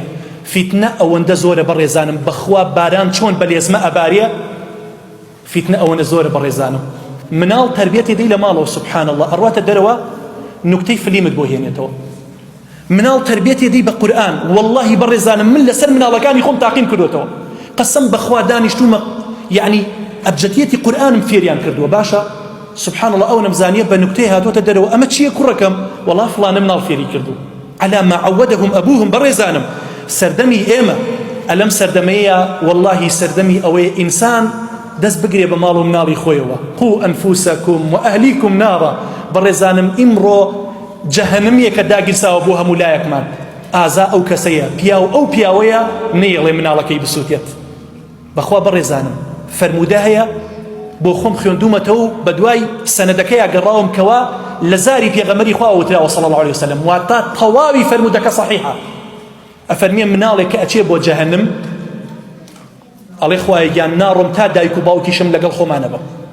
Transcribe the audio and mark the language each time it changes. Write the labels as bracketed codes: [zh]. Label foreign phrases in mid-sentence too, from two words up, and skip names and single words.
[ckb] فیتنە ئەوەندە زۆرە بەڕێزانم بەخوا باران چۆن بەلێزمە ئەبارێ فیتنە ئەوەندە زۆرە بەڕێزانم مناڵ تربیەتی دەی لە ماڵەوە [ar] سبحان الله [ckb] ئەڕواتە دەرەوە نوکتەی فلیمت بۆ هێنێتەوە مناڵ تربیەتی دەی بە قورئان واللهی بەڕێزانم من لەسەر مناڵەکانی خۆم تاقیم کردوێتەوە قەسەم بەخوا دانیشتومە یعنی ئەبجەتیەتی قورئانم فێریان کردووە باشە [ar] سبحان الله [ckb] ئەو نەمزانیە بە نوکتەی هاتوۆتە دەرەوە ئەمە چییە کوڕەکەم وەڵا فڵانە مناڵ فێری کردو على [ar] ما عودهم أبوهم [ckb] بەڕێزانم سەردەمی ئێمە ئەلەم سەردەمەیە واللهی سەردەمی ئەوەیە ئینسان دەست بگرێ بە ماڵ و مناڵی خۆیەوە [ar] قو ئەنفوسەکم و ئەهلیکم نارە [ckb] بەڕێزانم ئیمڕۆ جەهەنەمیە کە داگیرساوە بۆ هەموو لایەکمان ئازا ئەو کەسەیە پیاو ئەو پیاوەیە نەیەڵێ مناڵەکەی بسووتێت بەخوا بەڕێزانم فەرموودە هەیە بۆ خۆم خوێندومەتەوە و بە دوای سەنەدەکەی ئاگەڕاوم کەوا لە زاری پێغەمبەری خوا وتراوە [ar] صلی الله عليه وسلم [ckb] واتە تەواوی فەرموودەکە صحیحە ئەفەرمێ مناڵێک کە ئەچێ بۆ جەهەنم ئەڵێ خوایە گیان ناڕۆم تا دایک و باوکیشم لەگەڵ خۆمانە بم.